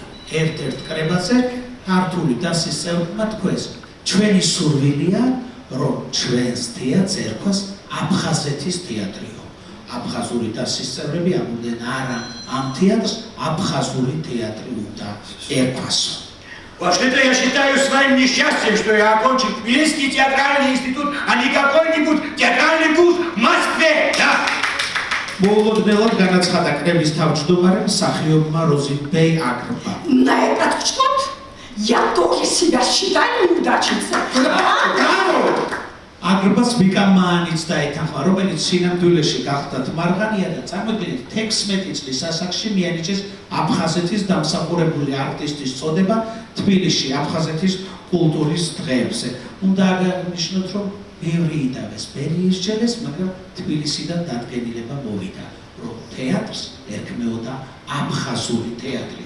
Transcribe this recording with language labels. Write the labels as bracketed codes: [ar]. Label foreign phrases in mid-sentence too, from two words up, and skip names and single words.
[ka] ერთ-ერთ კრებაზე ქართული დასის წევრებმა თქვეს, ჩვენი სურვილია, რომ ჩვენს თეატრს ერქვას აფხაზეთის თეატრიო. აფხაზური დასის წევრები ამბობდნენ, არა, ამ თეატრს აფხაზური თეატრი უნდა ერქვასო. [ru] Вообще-то я считаю своим несчастьем, что я окончил Тбилисский театральный институт, а не какой-нибудь театральный вуз в Москве, да? [ka] მოულოდნელად განაცხადა კრების თავმჯდომარე მსახიობმა როზინბეი აგრბა. [ru] На этот счет я тоже себя считаю неудачницей. [ka] აგრბას ვიკამაანიც დაეთანხმა, რომელიც სინამდვილეში გახდა თმარღანია და წარმოიდგინეთ 16 წლის ასაკში მიანიჭეს აფხაზეთის დამსახურებული არტისტის წოდება თბილისში აფხაზეთის კულტურის დღეებზე. უნდა აღნიშნოთ, რომ ბევრი იდავეს, ბევრი ისჯელეს, მაგრამ თბილისიდან დადგენილება მოვიდა, რომ თეატრს ერქმეოდა აფხაზური თეატრი.